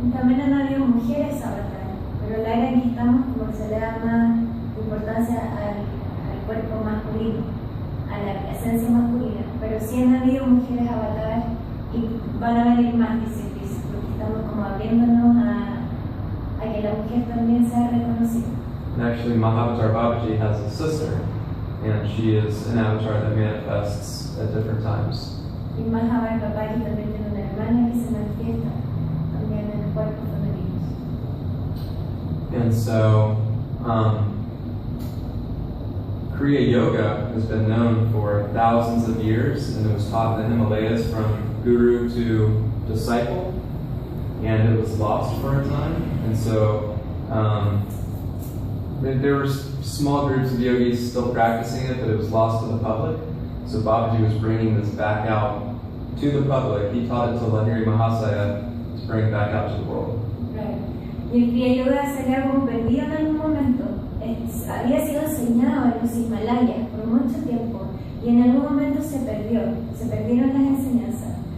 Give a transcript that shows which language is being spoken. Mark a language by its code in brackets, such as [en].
[es] También han habido mujeres avatares, pero la era en que estamos como que se le da más importancia al cuerpo masculino, a la esencia masculina, pero sí han habido mujeres avatares y van a venir más, dice Kriya, porque estamos como abriéndonos a que la mujer también sea reconocida. [en] And actually, Mahavatar Babaji has a sister, and she is an avatar that manifests at different times. [es] Y Mahavatar Babaji también tiene una hermana que se manifiesta también en el cuerpo femenino. [en] And so, Kriya Yoga has been known for thousands of years, and it was taught in the Himalayas from guru to disciple, and it was lost for a time. And so there were small groups of yogis still practicing it, but it was lost to the public. So Babaji was bringing this back out to the public. He taught it to Lahiri Mahasaya to bring it back out to the world. [es] Claro. Y el Kriya Yoga se había como perdido en algún momento. Había sido enseñado en los Himalayas por mucho tiempo y en algún momento se perdieron las enseñanzas.